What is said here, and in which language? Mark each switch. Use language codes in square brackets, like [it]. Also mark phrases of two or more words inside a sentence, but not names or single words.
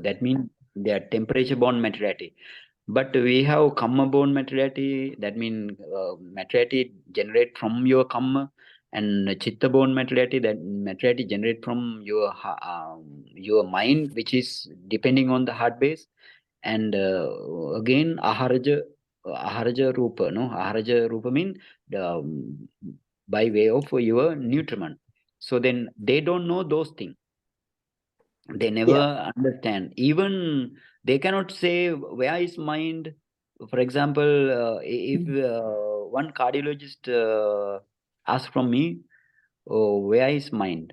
[en] That means they are temperature born materiality. But we have karma born materiality. That means materiality generate from your karma, and chitta born materiality, that materiality generate from your mind, which is depending on the heart base. And again [pi] aharaja rupa, [en] no? [pi] Aharaja rupa [en] means by way of your nutriment. So then they don't know those things. They never understand. Even they cannot say where is mind. For example, if one cardiologist asks from me, oh, where is mind?